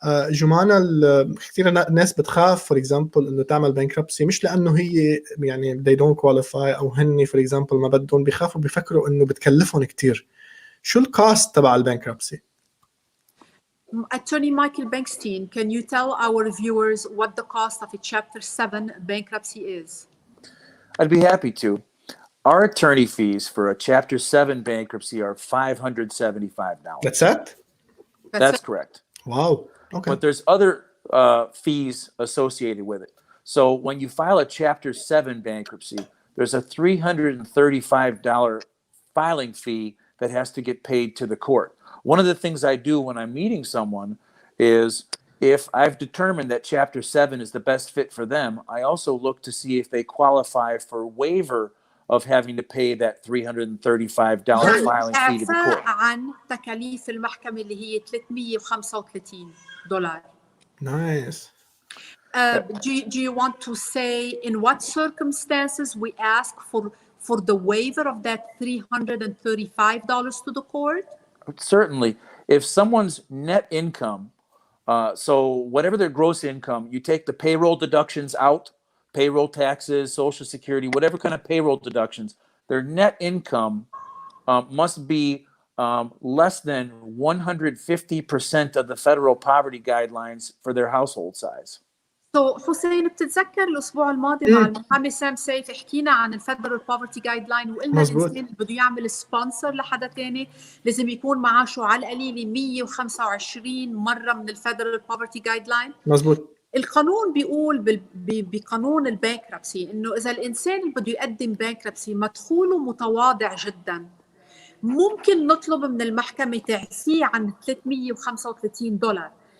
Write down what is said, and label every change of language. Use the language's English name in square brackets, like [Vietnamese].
[Arabic] جمانة، كثير ناس بتخاف فور اكزامبل انه تعمل بانكربسي، مش لانه هي يعني [English] they don't qualify [Arabic] او هن فور اكزامبل ما بدهم، بيخافوا بيفكروا انه بتكلفهم كثير. شو الكاست تبع البانكربسي؟ [English] Attorney Michael Bnekstein, can you tell our viewers what the cost of a Chapter 7 bankruptcy is? I'd be happy to. Our attorney fees for a Chapter 7 bankruptcy are $575. That's it? That's correct. Wow. Okay. But there's other fees associated with it. So when you file a Chapter 7 bankruptcy, there's a $335 filing fee that has to get paid to the court. One of the things I do when I'm meeting someone is, if I've determined that Chapter 7 is the best fit for them, I also look to see if they qualify for waiver of having to pay that $335 filing fee to the court. [Arabic] عن تكاليف المحكمة اللي هي $335. [English] Nice. Do you want to say in what circumstances we ask for the waiver of that $335 to the court? Certainly. If someone's net income, so whatever their gross income, you take the payroll deductions out, payroll taxes, Social Security, whatever kind of payroll deductions, their net income must be less than 150% of the federal poverty guidelines for their household size. [Arabic] حسين، بتتذكر الاسبوع الماضي مع المحامي سام سيف حكينا عن الفيدرال بوفرتي جايد لاين، وقلنا الانسان اللي بده يعمل سبونسر لحدا تاني لازم يكون معاشه على القليله 125 مره من الفيدرال بوفرتي جايد لاين. مزبوط. القانون بيقول بقانون البانكربسي انه اذا الانسان اللي بده يقدم بانكربسي مدخوله متواضع جدا، ممكن نطلب من المحكمه تعفيه عن $335.